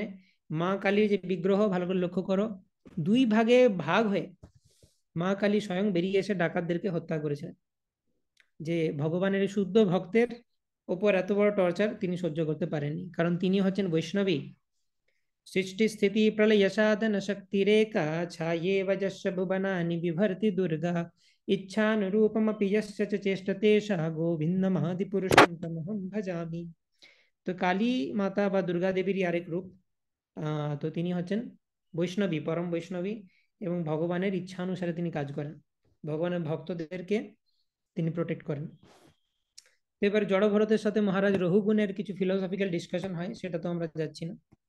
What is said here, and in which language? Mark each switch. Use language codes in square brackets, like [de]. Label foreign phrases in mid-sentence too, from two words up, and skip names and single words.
[bn] মা কালীর যে বিগ্রহ ভালো করে লক্ষ্য করো, দুই ভাগে ভাগ হয়ে মা কালী স্বয়ং বেরিয়ে এসে ডাকাতদেরকে হত্যা করেছে। যে ভগবানের এই শুদ্ধ ভক্তের ওপর এত বড় টর্চার তিনি সহ্য করতে পারেননি, কারণ তিনি হচ্ছেন বৈষ্ণবী। [sa] सृष्टि स्थिति प्रलय साधन शक्तिरेका छाये वजस्य भुवनानि बिभर्ति दुर्गा इच्छानुरूपमपि यस्य च चेष्टते सः गोविन्दमादिपुरुषं तमहं भजामि। [bn] তো কালী মাতা বা দুর্গা দেবীরই আরেক রূপ। তো তিনি হচ্ছেন বৈষ্ণবী, পরম বৈষ্ণবী, এবং ভগবানের ইচ্ছা অনুসারে তিনি কাজ করেন, ভগবানের ভক্তদেরকে তিনি প্রোটেক্ট করেন। তো এবার জড়ভরতের সাথে মহারাজ রঘুগুণের কিছু [en] philosophical discussion [bn] হয়, সেটা তো আমরা যাচ্ছি না।